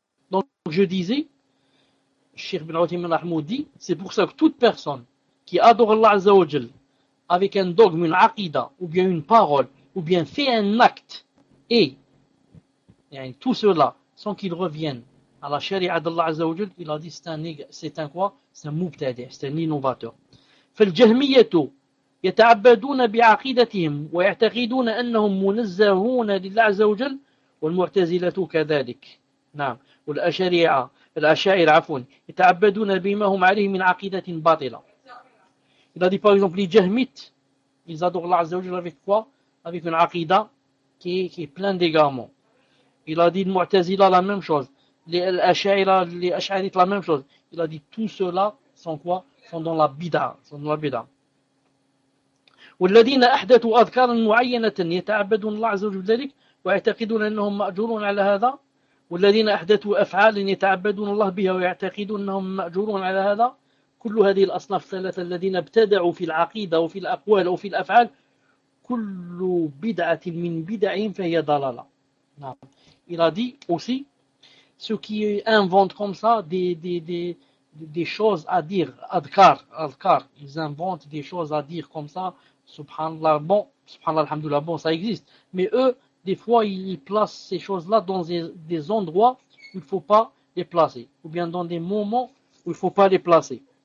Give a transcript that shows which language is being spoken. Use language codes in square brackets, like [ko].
[fr] Donc je disais, Cheikh Ibn Uthaymeen Rahmou dit, c'est pour ça que toute personne qui adore Allah [ar] Azza wa Jal [fr] avec un dogme, une aqida, ou bien une parole, ou bien fait un acte, et tout cela, sans qu'il revienne à la sharia d'Allah Azza wa Jal, il a dit, c'est un mubtada, c'est un innovateur. [ar] Fal jahmiyatu يتعبدون بعقيدتهم ويعتقدون أنهم منزهون لله عز وجل والمعتزلة كذلك نعم والأشاعرة يتعبدون بما هم عليه من عقيدة باطلة. [fr] Il a dit par exemple les jahmites, ils adorent Allah [ar] عز وجل [fr] avec quoi? Avec une aqida qui est pleine d'égarements. Il a dit المعتزلة la même chose, les أشاعرة la même chose. Il a dit tout cela sont quoi? Sont dans la bida, sont dans la bida. [ar] والذين أحدثوا أذكارا معينة يتعبدون الله عز وجل بذلك ويعتقدون أنهم مأجورون على هذا والذين أحدثوا أفعالا يتعبدون الله بها ويعتقدون أنهم مأجورون على هذا كل هذه الأصناف الثلاثة الذين ابتدعوا في العقيدة وفي الأقوال وفي الأفعال كل بدعة من بدعهم فهي ضلالة. نعم. [fr] Il a dit aussi ceux qui inventent comme ça des choses à dire, adkar, ils inventent des choses à dire comme ça, subhanallah, bon, subhanallah, alhamdoulilah, bon, ça existe. Mais eux, des fois, ils placent ces choses-là dans des endroits où il ne faut pas les placer, ou bien dans des moments où il ne faut pas les placer.